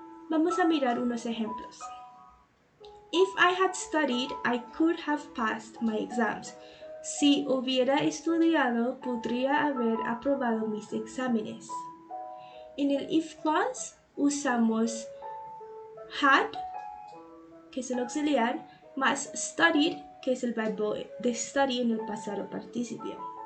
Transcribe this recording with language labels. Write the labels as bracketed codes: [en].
[es] Vamos a mirar unos ejemplos. [en] If I had studied, I could have passed my exams. [es] Si hubiera estudiado, podría haber aprobado mis exámenes. En el if clause usamos had, que es el auxiliar, más studied, que es el verbo de study en el pasado participio.